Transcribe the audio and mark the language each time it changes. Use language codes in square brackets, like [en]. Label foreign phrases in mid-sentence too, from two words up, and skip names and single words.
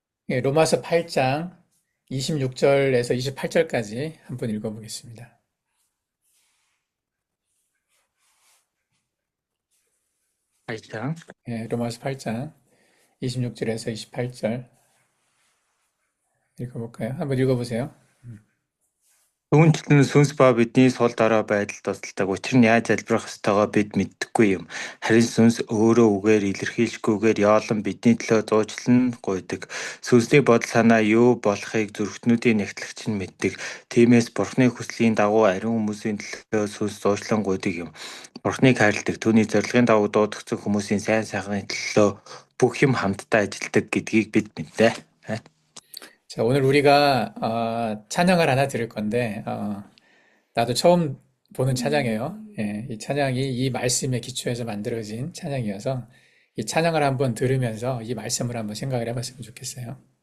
[ko] 예, 로마서 8장 26절에서 28절까지 한번 읽어보겠습니다. 8장. 예, 로마서 8장 26절에서 28절 읽어볼까요? 한번 읽어보세요. [mn] Түүнчлэн сүнс ба бидний сул дорой байдалд тусалдаг. Учир нь яаж залбирах ёстойгоо бид мэддэггүй юм. Харин сүнс өөрөө үгээр илэрхийлэхгүйгээр яолон бидний төлөө зуучлан гуйдаг. Сүнсний бодол санаа юу болохыг зүрхтнүүдийн нягтлагч нь мэддэг. Тиймээс Бурхны хүслийн дагуу ариун хүмүүсийн төлөө сүнс зуучлан гуйдаг юм. Бурхныг хайрладаг, түүний зорилгын дагуу дуудагдсан хүмүүсийн сайн сайхны төлөө бүх юм хамтдаа ажилдаг гэдгийг бид мэднэ. [ko] 자, 오늘 우리가 찬양을 하나 들을 건데 나도 처음 보는 찬양이에요. 예, 이 찬양이 이 말씀에 기초해서 만들어진 찬양이어서 이 찬양을 한번 들으면서 이 말씀을 한번 생각을 해봤으면 좋겠어요.